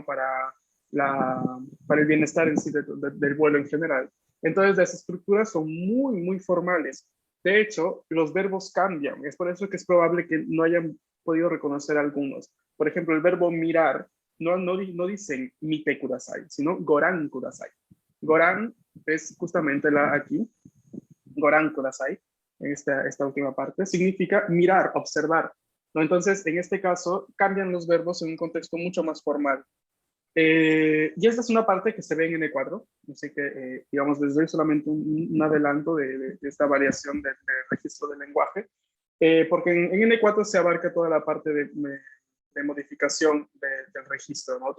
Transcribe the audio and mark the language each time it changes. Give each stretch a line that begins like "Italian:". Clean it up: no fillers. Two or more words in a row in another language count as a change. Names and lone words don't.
Spanish: Para el bienestar en sí del vuelo en general. Entonces, las estructuras son muy, muy formales. De hecho, los verbos cambian. Es por eso que es probable que no hayan podido reconocer algunos. Por ejemplo, el verbo mirar, no dicen
Japanese: 見てください,
Spanish: sino
Japanese: ご覧ください.
Spanish: Goran es justamente aquí,
Japanese: ご覧ください,
Spanish: en esta última parte, significa mirar, observar, ¿no? Entonces, en este caso, cambian los verbos en un contexto mucho más formal. Y esta es una parte que se ve en N4, así que, digamos, les doy solamente un adelanto de esta variación del registro del lenguaje, porque en N4 se abarca toda la parte de modificación del registro, ¿no?